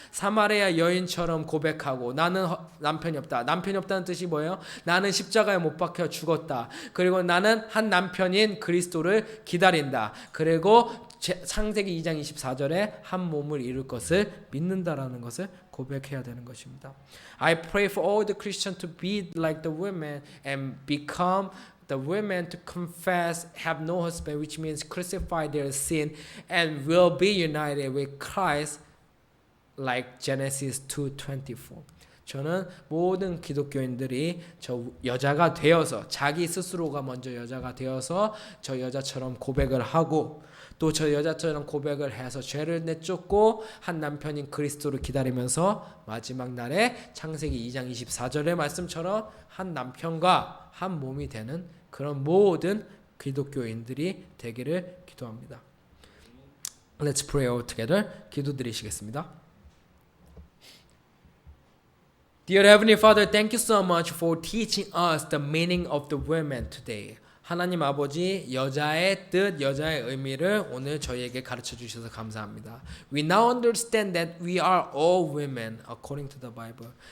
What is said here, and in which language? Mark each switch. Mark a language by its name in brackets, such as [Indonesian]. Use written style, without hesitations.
[Korean] 사마리아 여인처럼 고백하고 나는 남편이 없다. 남편이 없다는 뜻이 뭐예요? 나는 십자가에 못 박혀 죽었다. 그리고 나는 한 남편인 그리스도를 기다린다. 그리고 창세기 2장 24절에 한 몸을 이룰 것을 믿는다라는 것을 고백해야 되는 것입니다. [English] I pray for all the Christians to be like the women and become the women to confess, have no husband, which means crucify their sin and will be united with Christ like Genesis 2:24. [Korean] 저는 모든 기독교인들이 저 여자가 되어서 자기 스스로가 먼저 여자가 되어서 저 여자처럼 고백을 하고 또 저 여자처럼 고백을 해서 죄를 내쫓고 한 남편인 그리스도를 기다리면서 마지막 날에 창세기 2장 24절의 말씀처럼 한 남편과 한 몸이 되는 그런 모든 기독교인들이 되기를 기도합니다. [English] Let's pray all together. [Korean] 기도드리시겠습니다. [English] Dear Heavenly Father, thank you so much for teaching us the meaning of the women today. [Korean] 하나님 아버지, 여자의 뜻, 여자의 의미를 오늘 저희에게 가르쳐 주셔서 감사합니다. [English] We now understand that we are all women according to the Bible.